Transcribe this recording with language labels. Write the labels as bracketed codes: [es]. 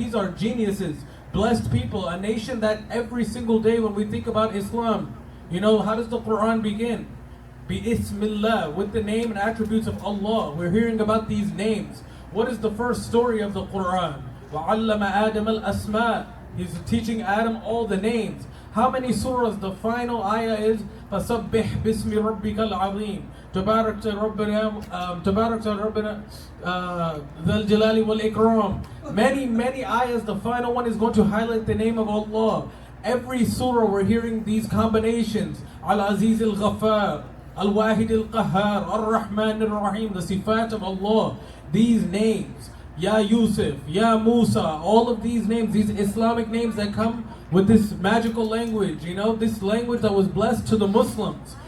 [en] These are geniuses, blessed people, a nation that every single day when we think about Islam, how does the Qur'an begin? Bi-ismillah, with the name and attributes of Allah. We're hearing about these names. What is the first story of the Qur'an? [ar] وَعَلَّمَ آدَمَ الْأَسْمَاءِ. [en] He's teaching Adam all the names. How many surahs? The final ayah is [ar] فَسَبِّحْ بِاسْمِ رَبِّكَ الْعَظِيمِ تبارك ربنا ذا الجلال والإكرام. [en] Many ayahs. The final one is going to highlight the name of Allah. Every surah we're hearing these combinations. Al-Aziz al-Ghaffar, Al-Wahid al-Qahhar, Ar-Rahman al-Rahim, the sifat of Allah. These names, Ya Yusuf, Ya Musa, all of these names, these Islamic names that come with this magical language, this language that was blessed to the Muslims.